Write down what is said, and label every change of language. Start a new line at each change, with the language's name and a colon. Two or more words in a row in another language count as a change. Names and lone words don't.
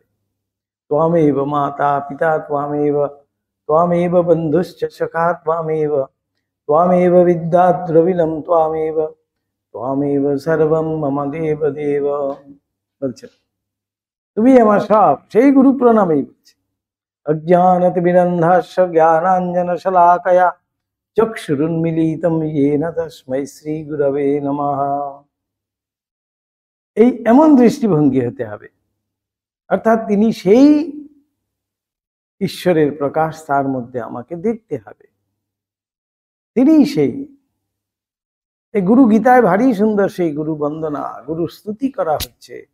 Sanskrit: ত্বমেব মাতা পিতা ত্বমেব, ত্বমেব বন্ধুশ্চ সখা ত্বমেব, ত্বমেব বিদ্যা দ্রবিণম ত্বমেব, ত্বমেব সর্বম মম দেব দেব।
Bangla: বলছেন তুমি আমার সব, সেই গুরু প্রণামেই বলছে।
Sanskrit: অজ্ঞানতিমিরন্ধাস্য জ্ঞানাঞ্জনশলাকয়া চক্ষুরুন্মিলিতম येन তস্मै শ্রী গুরবে নমঃ।
Bangla: এই এমন দৃষ্টিভঙ্গি হতে হবে, অর্থাৎ তিনি সেই ঈশ্বরের প্রকাশ, তার মধ্যে আমাকে দেখতে হবে, তিনিই সেই। এই গুরু গীতায় ভারী সুন্দর সেই গুরু বন্দনা, গুরু স্তুতি করা হচ্ছে।